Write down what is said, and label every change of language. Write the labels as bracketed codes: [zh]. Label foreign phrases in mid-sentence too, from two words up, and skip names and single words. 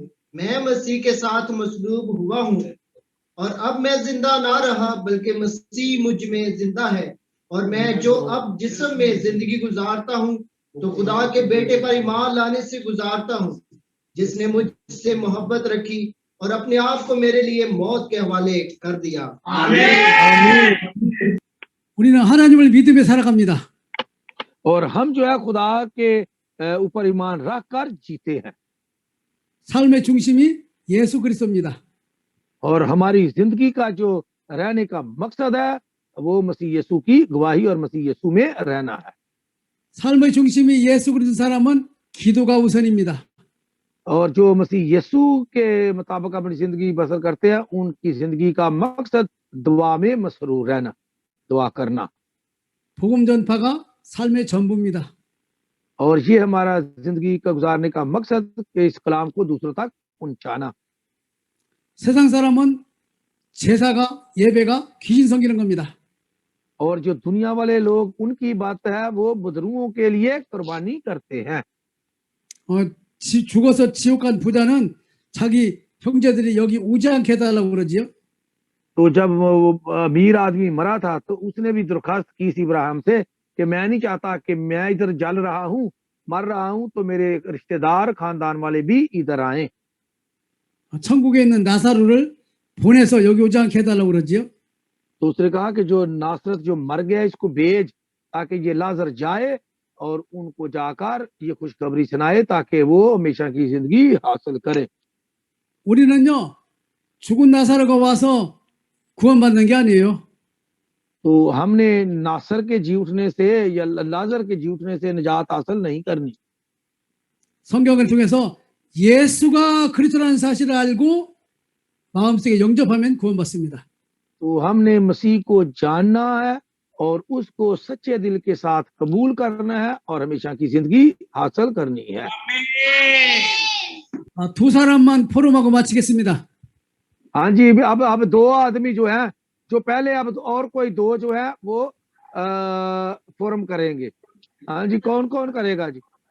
[ur] میں مسیح کے ساتھ مصلوب ہوا ہوں اور اب میں زندہ نہ رہا بلکہ مسیح مجھ میں زندہ ہے، اور میں جو اب جسم میں زندگی گزارتا ہوں تو خدا کے بیٹے پر ایمان لانے سے گزارتا ہوں، جس نے مجھ سے محبت رکھی اور اپنے آپ کو میرے لیے موت کے حوالے کر دیا. [ko] 우리는 하나님을 믿음에 살아갑니다. [ur] اور ہم جو ہے خدا کے اوپر ایمان رکھ کر جیتے ہیں [ko] 삶의 중심이 예수 그리스도입니다. [ur] اور ہماری زندگی کا جو رہنے کا مقصد ہے وہ مسیح یسوع کی گواہی اور مسیح یسوع میں رہنا ہے. [ko] 삶의 중심이 예수 그리스도 사람은 기도가 우선입니다. [ur] اور جو مسیح یسوع کے مطابق اپنی زندگی بسر کرتے ہیں ان کی زندگی کا مقصد دعا میں مسرور رہنا، دعا کرنا. [ko] 복음 전파가 삶의 전부입니다. [ur] اور یہ ہمارا زندگی کا گزارنے کا مقصد کہ اس کلام کو دوسروں تک پہنچانا. [ko] 세상 사람은 제사가 예배가 귀신 섬기는 겁니다. [ur] اور جو دنیا والے لوگ ان کی بات ہے وہ بزرگوں کے لیے قربانی کرتے ہیں. [ko] 죽어서 지옥 간 부자는 자기 형제들이 여기 오지 않게 해달라고 그러지요. [ur] تو جب وہ امیر آدمی مرا تھا تو اس نے بھی درخواست کی تھی ابراہیم سے کہ میں نہیں چاہتا کہ میں ادھر جل رہا ہوں، مر رہا ہوں، تو میرے رشتہ دار خاندان والے بھی ادھر آئے. [ko] 천국에 있는 나사로를 보내서 여기 오지 않게 해달라고 그러지요. [ur] تو اس نے کہا کہ جو ناصرت جو مر گیا اس کو بھیج تاکہ یہ لاجر جائے اور ان کو جا کر یہ خوشخبری سنائے تاکہ وہ ہمیشہ کی زندگی حاصل کرے. [ko] 우리는요 죽은 나사로가 와서 구원받는 게 아니에요. [ur] تو ہم نے ناصر کے جی اٹھنے سے یا لاجر کے جی اٹھنے سے نجات حاصل نہیں کرنی. [ko] 성경을 통해서 예수가 그리스도라는 사실을 알고 마음속에 영접하면 구원받습니다. [ur] تو ہم نے مسیح کو جاننا ہے اور اس کو سچے دل کے ساتھ قبول کرنا ہے اور ہمیشہ کی زندگی حاصل کرنی ہے. [ko] 두 सा람만 포럼하고 마치겠습니다. [ur] ہاں جی، اب دو آدمی جو ہے جو پہلے اب اور کوئی دو جو ہے وہ فورم کریں گے. ہاں جی، کون کون کرے گا جی?